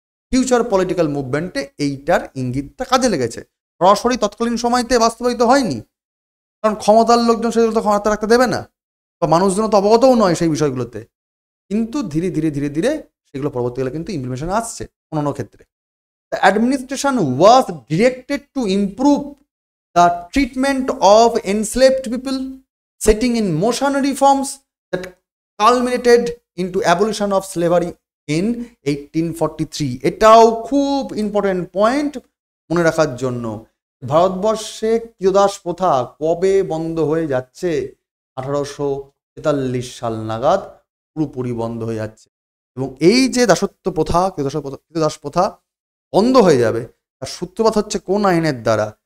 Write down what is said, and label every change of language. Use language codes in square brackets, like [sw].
[bn] Future political মুভমেন্টে এইটার ইঙ্গিতটা কাজে লেগেছে। সরাসরি তৎকালীন সময়তে বাস্তবায়িত হয়নি, কারণ ক্ষমতার লোকজন সেগুলো তো ক্ষমতা রাখতে দেবে না, বা মানুষজন তো অবগতও নয় সেই বিষয়গুলোতে। কিন্তু ধীরে ধীরে ধীরে ধীরে সেগুলো পরবর্তীকালে কিন্তু ইমপ্লিমেন্টেশন আসছে অন্যান্য ক্ষেত্রে। [en] The administration was directed to improve the treatment of enslaved people, setting in motion reforms that culminated into abolition of slavery in 1843. [bn] এটাও খুব ইম্পর্টেন্ট পয়েন্ট মনে রাখার জন্য। ভারতবর্ষে ক্রীতদাস প্রথা কবে বন্ধ হয়ে যাচ্ছে? 1843 সাল নাগাদ পুরোপুরি বন্ধ হয়ে যাচ্ছে। এবং এই যে দাসত্ব প্রথা, ক্রীতদাস প্রথা বন্ধ হয়ে যাবে, তার সূত্রপাত হচ্ছে কোন আইনের দ্বারা?